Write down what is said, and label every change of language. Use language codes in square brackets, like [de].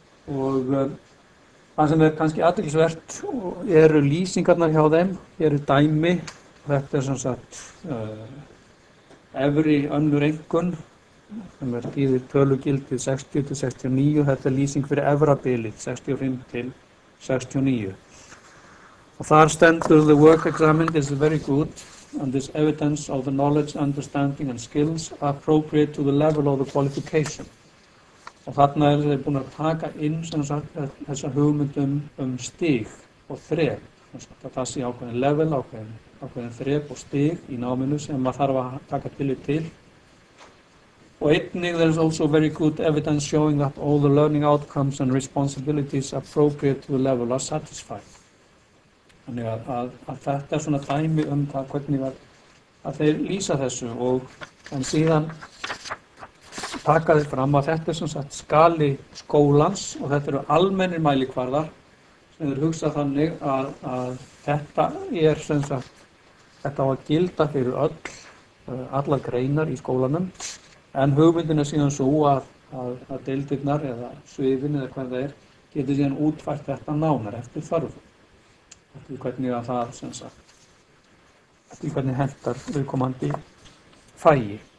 [is] Og það sem er kannski athyglisvert eru lýsingarnar hjá þeim, hér er dæmi, þetta er sem sagt efri önnur einkunn, sem er þýðir tölugildið 60 til 69, þetta er lýsing fyrir efra bilið 65 til 69. Og þar stendur [en] the work examined is very good and is evidence of the knowledge, understanding and skills appropriate to the level of the qualification. [is] Og þarna er þeir búin að taka inn sem sagt þessa hugmyndum stig og þrep, að það sé ákveðin level, ákveðin þrep og stig í náminu sem maður þarf að taka tillit til. Og einnig [en] there is also very good evidence showing that all the learning outcomes and responsibilities appropriate to the level are satisfied. [is] Þannig að þetta er svona dæmi það hvernig að þeir lýsa þessu en síðan taka þér fram að þetta sem sagt skali skólans og þetta eru almennir mælikvarðar sem eru hugsað þannig að þetta sem sagt, þetta á að gilda fyrir allar greinar í skólanum, en hugmyndin síðan svo að deildirnar eða sviðin eða hvað það geti síðan útfært þetta nánar eftir þörfum, eftir hvernig að það sem sagt, eftir hvernig hentar viðkomandi fæi.